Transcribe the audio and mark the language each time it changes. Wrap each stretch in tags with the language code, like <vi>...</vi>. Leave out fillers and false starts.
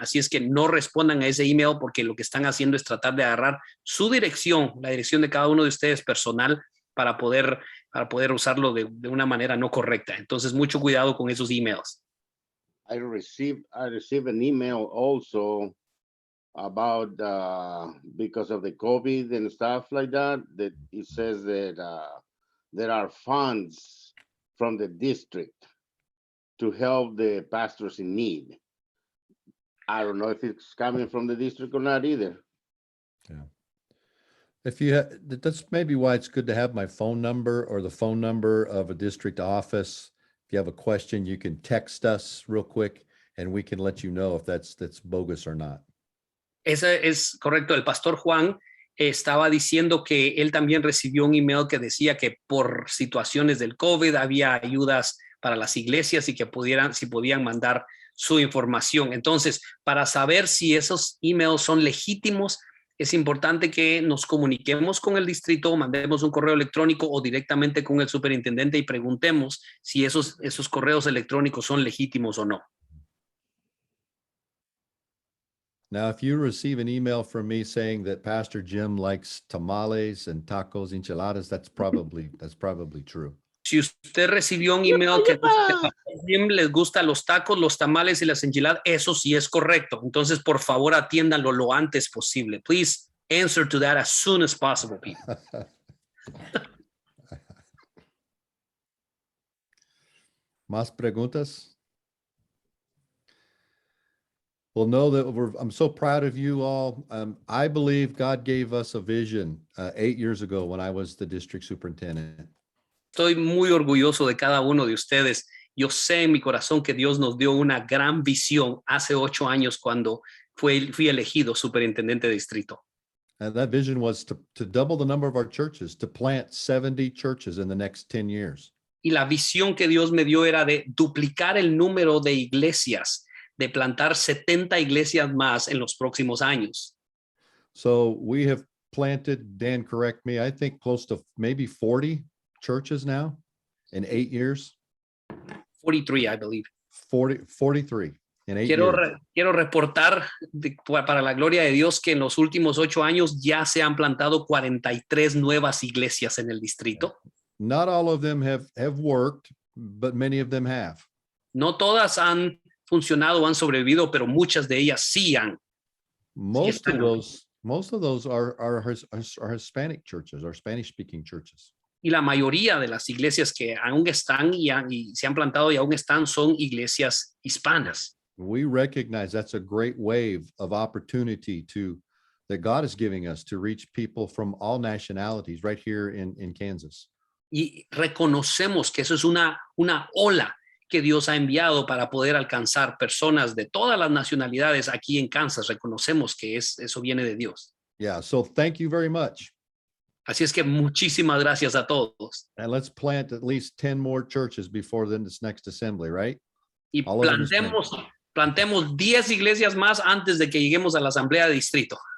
<es>Así es que no respondan a ese email porque lo que están haciendo es tratar de agarrar su dirección, la dirección de cada uno de ustedes personal para poder usarlo de una manera no correcta. Entonces, mucho cuidado con esos emails.</es> <en>I received an email also about because of the COVID and stuff like that it says that there are funds from the district to help the pastors in need. I don't know if it's coming from the district or not either. If you have, that's maybe why it's good to have my phone number or the phone number of a district office. If you have a question, you can text us real quick and we can let you know if that's bogus or not.</en> <es>Ese es correcto. El pastor Juan estaba diciendo que él también recibió un email que decía que por situaciones del COVID había ayudas para las iglesias y que si podían mandar su información. Entonces, para saber si esos emails son legítimos, es importante que nos comuniquemos con el distrito, mandemos un correo electrónico o directamente con el superintendente y preguntemos si esos correos electrónicos son legítimos o no.</es> <en>Now, if you receive an email from me saying that Pastor Jim likes tamales and tacos, enchiladas, that's probably true.</en> <es>Si usted recibió un email que Jim les gustan los tacos, los tamales y las enchiladas, eso sí es correcto. Entonces, por favor, atiéndanlo lo antes posible.</es> <en>Please answer to that as soon as possible, people.</en> <es>¿Más preguntas?</es> <en>Well, know that I'm so proud of you all. I believe God gave us a vision 8 years ago when I was the district superintendent.</en> <es>Estoy muy orgulloso de cada uno de ustedes. Yo sé en mi corazón que Dios nos dio una gran visión hace 8 años cuando fui elegido superintendente de distrito.</es> <en>And that vision was to double the number of our churches, to plant 70 churches in the next 10 years.</en> <es>Y la visión que Dios me dio era de duplicar el número de iglesias, de plantar 70 iglesias más en los próximos años.</es> <en>So we have planted, Dan, correct me, I think close to maybe 40 churches now in 8 years. 43, I believe. 43 in 8 years.</en> <es>Quiero reportar para la gloria de Dios que en los últimos 8 años ya se han plantado 43 nuevas iglesias en el distrito.</es> <en>Not all of them have worked, but many of them have.</en> <es>No todas han funcionado o han sobrevivido, pero muchas de ellas sí han.</es> <en>Most of those are Hispanic churches, or Spanish-speaking churches.</en> <es>Y la mayoría de las iglesias que aún están y se han plantado y aún están son iglesias hispanas.</es> <en>We recognize that's a great wave of opportunity that God is giving us to reach people from all nationalities right here in Kansas.</en> <es>Y reconocemos que eso es una ola que Dios ha enviado para poder alcanzar personas de todas las nacionalidades aquí en Kansas. Reconocemos que eso viene de Dios.</es> <en>Yeah, so thank you very much.</en> <es>Así es que muchísimas gracias a todos.</es> <en>And let's plant at least 10 more churches before this next assembly, right?</en> <es>Y plantemos 10 iglesias más antes de que lleguemos a la asamblea de distrito.</es>